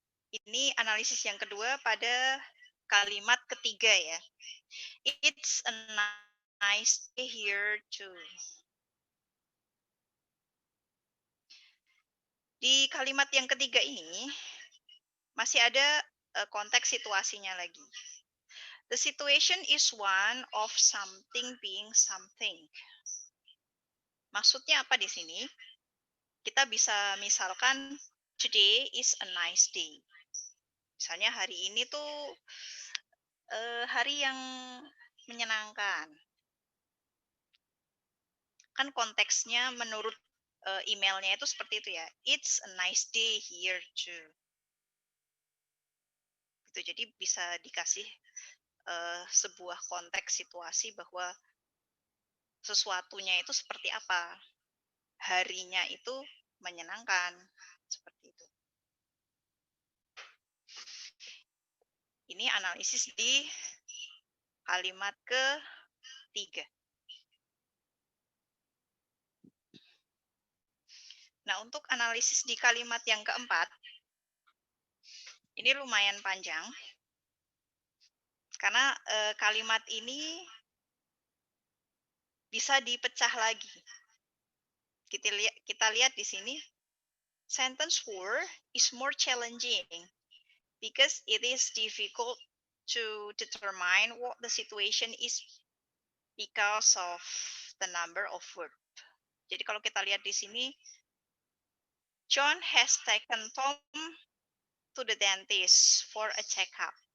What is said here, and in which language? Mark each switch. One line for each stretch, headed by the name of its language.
Indonesian: Ini analisis yang kedua pada kalimat ketiga ya.
English: It's a nice day here too.
Indonesian: Di kalimat yang ketiga ini masih ada konteks situasinya lagi.
English: The situation is one of something being something.
Indonesian: Maksudnya apa di sini? Kita bisa misalkan
English: today is a nice day.
Indonesian: Misalnya hari ini tuh hari yang menyenangkan. Kan konteksnya menurut emailnya itu seperti itu ya.
English: It's a nice day here too.
Indonesian: Gitu. Jadi bisa dikasih sebuah konteks situasi bahwa sesuatunya itu seperti apa. Harinya itu menyenangkan. Seperti itu. Ini analisis di kalimat ketiga. Nah, untuk analisis di kalimat yang keempat, ini lumayan panjang. Karena kalimat ini bisa dipecah lagi. Kita lihat di sini,
English: sentence 4 is more challenging because it is difficult to determine what the situation is because of the number of verbs.
Indonesian: Jadi kalau kita lihat di sini,
English: John has taken Tom to the dentist for a checkup.